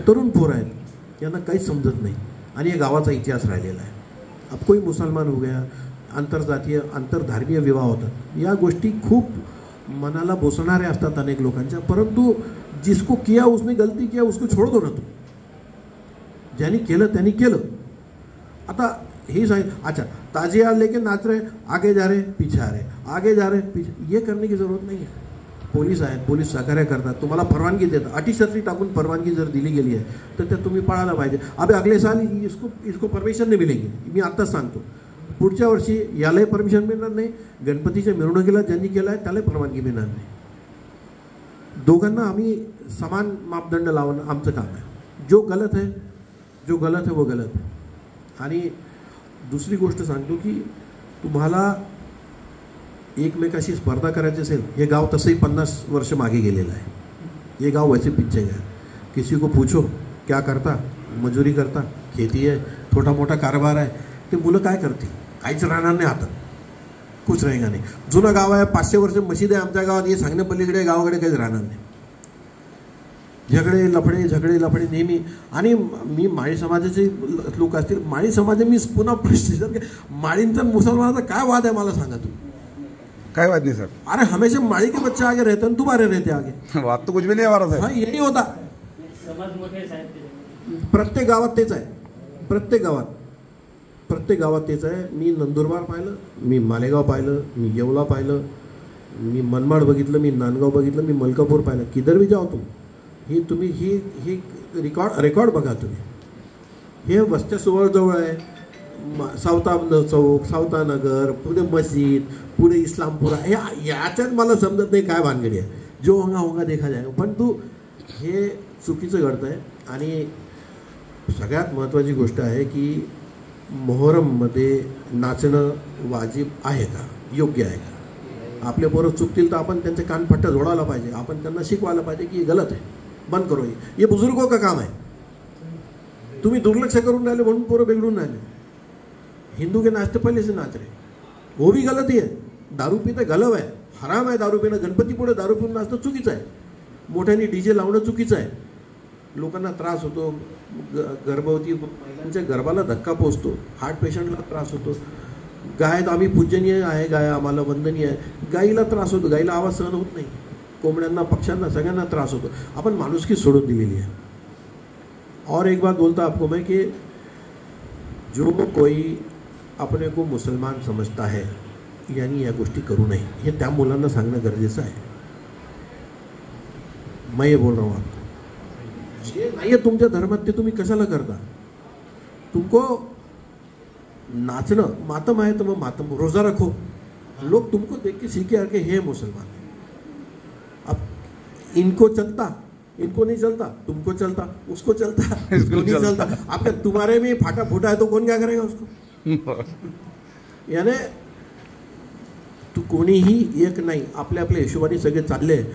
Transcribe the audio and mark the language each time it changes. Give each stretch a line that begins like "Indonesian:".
Marathi: तरुण पोरं आहेत, यांना काहीच समजत नाही आणि या गावाचा इतिहास राहिलेला आहे। अब कोई मुसलमान हो गया, आंतरजातीय आंतरधर्मीय विवाह होतात, या गोष्टी खूप मनाला बोसणाऱ्या असतात अनेक लोकांच्या, परंतु
Hindi: जिसको किया उसने गलती किया उसको छोड़ दो ना तुम,
Marathi: ज्यांनी केलं त्यांनी केलं। आता हे सांग,
Hindi: अच्छा ताजिया लेके नाच रहे, आगे जा रहे पीछे आ रहे, आगे जा रहे पीछे, ये करने की जरूरत नहीं है।
Marathi: पोलीस आहेत, पोलीस सहकार्य करतात, तुम्हाला परवानगी देतात, अटीशर्ती टाकून परवानगी जर दिली गेली आहे तर त्या तुम्ही पाळायला पाहिजे।
Hindi: अबे अगले साल इसको परमिशन नहीं मिलेगी,
Marathi: मी आत्ताच सांगतो। पुढच्या वर्षी यालाही परमिशन मिळणार नाही, गणपतीच्या मिरवणुकीला ज्यांनी केलं आहे त्यालाही परवानगी मिळणार नाही। दोघांना आम्ही समान मापदंड लावणं आमचं काम आहे।
Hindi: जो गलत है वो गलत है।
Marathi: आणि दुसरी गोष्ट सांगतो की तुम्हाला एकमेकाशी स्पर्धा करायची असेल, हे गाव तसंही 50 वर्ष मागे गेलेलं आहे,
Hindi: ये गाव वैसे पीछे गया। किसी को पूछो क्या करता, मजुरी करता, खेती है,
Marathi: छोटा मोठा कारभार आहे, ते मुलं काय करतील? काहीच राहणार नाही, आता
Hindi: कुछ रहेगा
Marathi: नाही। जुनं गाव आहे, 500 वर्ष मशीद आहे आमच्या गावात, हे सांगण्या पलीकडे गावाकडे काहीच राहणार नाही। झगडे लफडे नेहमी। आणि मी माळी समाजाचे लोक असतील, माळी समाज मी पुन्हा प्रश्न, माळींचा मुसलमानाचा काय वाद आहे मला सांगा तुम्ही?
Hindi: काय बात नहीं सर। अरे हमेशा माड़ी के बच्चे आगे रहते हैं, तुम्हारे रहते आगे, बात तो कुछ भी नहीं हमारा सर। हाँ, ये नहीं होता।
Marathi: प्रत्येक गावात तेच आहे, प्रत्येक गावात तेच आहे। मी नंदुरबार पाहिलं, मी मालेगाव पाहिलं, मी येवला पाहिलं, मी मनमाड बघितलं, मी नांदगाव बघितलं, मी मलकापूर पाहिलं,
Hindi: किधर भी जाओ
Marathi: तुम्ही ही रेकॉर्ड बघा तुम्ही। हे वस्त्या जवळ आहे, सावता चौक, सावता नगर, पुढे मस्जिद, पुढे इस्लामपुरा, याच्यात मला समजत नाही काय भानगडी आहे।
Hindi: जो होगा देखा जाएगा,
Marathi: पण तू हे चुकीचं घडतं आहे। आणि सगळ्यात महत्त्वाची गोष्ट आहे की मोहरममध्ये नाचणं वाजिब आहे का, योग्य आहे का? आपले पोरं चुकतील तर आपण त्यांचे कानफट्टा जोडायला पाहिजे, आपण त्यांना शिकवायला पाहिजे की हे गलत आहे,
Hindi: बंद करो, ये बुजुर्गों का काम है।
Marathi: तुम्ही दुर्लक्ष करून राहिले म्हणून पोरं बिघडून राहिले।
Hindi: हिंदू के नाचते पहले से नाच रहे, वो भी गलत ही है।
Marathi: दारू पिणं गलव आहे, हराम आहे दारू पिणं, गणपती पुढे दारू पिऊन नाचणं चुकीचं आहे, मोठ्याने DJ लावणं चुकीचं आहे। लोकांना त्रास होतो, गर्भवती महिलांच्या गर्भाला धक्का पोचतो, हार्ट पेशंटला त्रास होतो. गाय आम्ही पूजनीय आहे, गाय आम्हाला वंदनीय आहे. गाईला त्रास होतो, गाईला आवाज सहन होत नाही. कोंबड्यांना, पक्ष्यांना, सगळ्यांना त्रास होतो. आपण माणुसकी सोडून दिलेली आहे.
Hindi: और एक बात बोलता आपको मैं कि जो कोई अपने को मुसलमान समजता है
Marathi: यानी या गोष्टी करू नये, हे त्या मुलांना सांगणं गरजेचं आहे.
Hindi: मैं ये बोल रहा हूँ आपको,
Marathi: जे नाही आहे तुमच्या धर्मात ते तुम्ही कशाला करता? तुमको नाचणं मातम आहे तर मग मातम,
Hindi: रोजा रखो. लोग तुमको देख के सीखे आके
Marathi: हे मुसलमान.
Hindi: अब इनको चलता, इनको नहीं चलता, तुमको चलता, उसको चलता, इसको नहीं चलता. अब तुम्हारे में फाटा फूटा है तो कौन क्या करेगा उसको?
Marathi: यानी तू कोणीही एक नाही, आपल्या आपल्या हिशोबाने सगळे चालले.